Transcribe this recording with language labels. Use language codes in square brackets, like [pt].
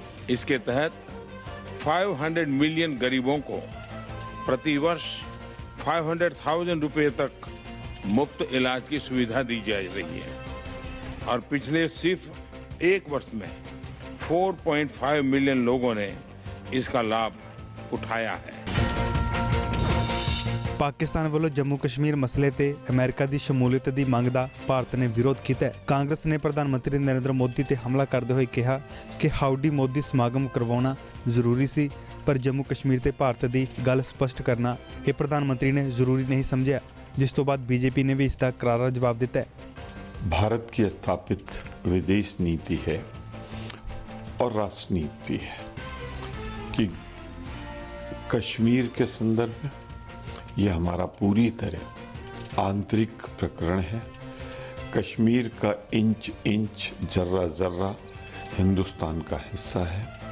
[hi] इसके तहत 500 मिलियन गरीबों को प्रति वर्ष 500,000 रुपये तक मुफ्त इलाज की सुविधा दी जा रही है और पिछले सिर्फ 1 वर्ष में 4.5 मिलियन लोगों ने इसका लाभ उठाया है। [pa] ਪਾਕਿਸਤਾਨ ਵੱਲੋਂ ਜੰਮੂ ਕਸ਼ਮੀਰ ਮਸਲੇ ਤੇ ਅਮਰੀਕਾ ਦੀ ਸ਼ਮੂਲੀਅਤ ਦੀ ਮੰਗ ਦਾ ਭਾਰਤ ਨੇ ਵਿਰੋਧ ਕੀਤਾ ਹੈ। ਕਾਂਗਰਸ ਨੇ ਪ੍ਰਧਾਨ ਮੰਤਰੀ ਨਰਿੰਦਰ ਮੋਦੀ ਤੇ ਹਮਲਾ ਕਰਦੇ ਹੋਏ ਕਿਹਾ ਕਿ ਹਾਊਡੀ ਮੋਦੀ ਸਮਾਗਮ ਕਰਵਾਉਣਾ ਜ਼ਰੂਰੀ ਸੀ, ਪਰ ਜੰਮੂ ਕਸ਼ਮੀਰ ਤੇ ਭਾਰਤ ਦੀ ਗੱਲ ਸਪਸ਼ਟ ਕਰਨਾ ਇਹ ਪ੍ਰਧਾਨ ਮੰਤਰੀ ਨੇ ਜ਼ਰੂਰੀ ਨਹੀਂ ਸਮਝਿਆ, ਜਿਸ ਤੋਂ ਬਾਅਦ ਬੀਜੇਪੀ ਨੇ ਵੀ ਇਸ ਦਾ ਕਰਾਰਾ ਜਵਾਬ ਦਿੱਤਾ ਹੈ। [hi] भारत की स्थापित विदेश नीति है और राष्ट्र नीति भी है कि कश्मीर के संदर्भ में यह हमारा पूरी तरह आंतरिक प्रकरण है। कश्मीर का इंच इंच, जर्रा जर्रा हिंदुस्तान का हिस्सा है।